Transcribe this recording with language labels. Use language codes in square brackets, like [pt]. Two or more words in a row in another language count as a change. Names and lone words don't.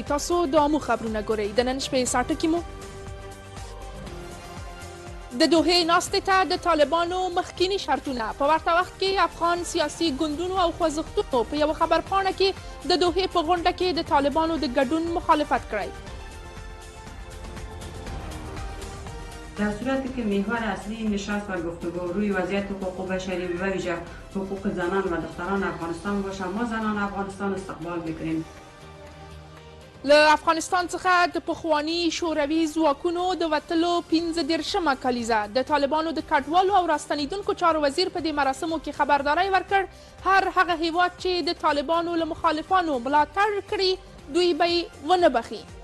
[ps] تاسو د عامو خبرونه ګورئ. د نن شپې ساعت کې مو د دوحه ناستې ته د طالبانو مخکینی شرطونه په ورته وخت کې افغان سیاسي ګوندونو او خوځښتونو په یو خبرپاڼه کې د دوحه په غونډه کې د طالبانو د ګډون مخالفت کړی. [fa] در صورتی که محور اصلی نشست و گفتگو روی وضعیت حقوق بشری و ویژه حقوق زنان و دختران افغانستان باشه، ما زنان افغانستان استقبال میکنیم. [ps] له افغانستان څخه د پخواني شوروي ځواکونو د وتلو 15مه کلیزه د طالبانو د کډوالو او راستنیدونکو چارو وزیر په دې مراسمو کې خبرداری ورکړ هر هغه هیواد چې د طالبانو له مخالفانو ملاتړ کړي دوی به یې ونه بخي.